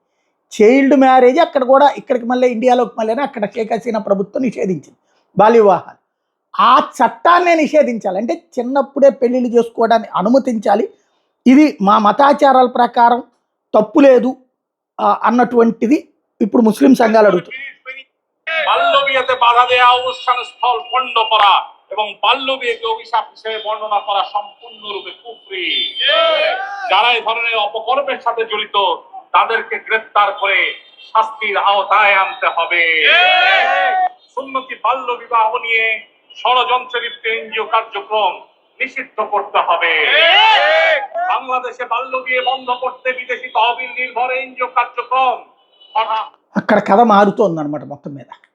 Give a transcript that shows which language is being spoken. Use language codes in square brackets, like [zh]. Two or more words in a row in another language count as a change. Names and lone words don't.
[en] child marriage [te] అక్కడ కూడా, ఇక్కడికి మళ్ళీ ఇండియాలోకి మళ్ళీ అక్కడ షేక్ హసీనా ప్రభుత్వం నిషేధించింది బాల్య వివాహాలు. ఆ చట్టాన్నే నిషేధించాలి, అంటే చిన్నప్పుడే పెళ్ళిళ్ళు చేసుకోవడాన్ని అనుమతించాలి. ఇది మా మతాచారాల ప్రకారం తప్పు లేదు అన్నటువంటిది ఇప్పుడు ముస్లిం సంఘాలు అడుగుతాయి. [bn] বাল্যবিয়েতে বাধা দেওয়া, অনুষ্ঠান স্থল পণ্ড করা এবং বাল্য বিয়েকে অভিশাপ হিসেবে বর্ণনা করা সম্পূর্ণরূপে কুফরি। যারা এই ধরনের অপকর্মের সাথে জড়িত তাদেরকে গ্রেফতার করে শাস্তির আওতায় আনতে হবে। সুন্নতি বাল্য বিবাহ নিয়ে ষড়যন্ত্রে লিপ্ত এনজিও কার্যক্রম নিষিদ্ধ করতে হবে। বাংলাদেশে বাল্য বিয়ে বন্ধ করতে বিদেশি তহবিল নির্ভর এনজিও কার্যক্রম [te] అక్కడ కథ మారుతోందన్నమాట మొత్తం మీద.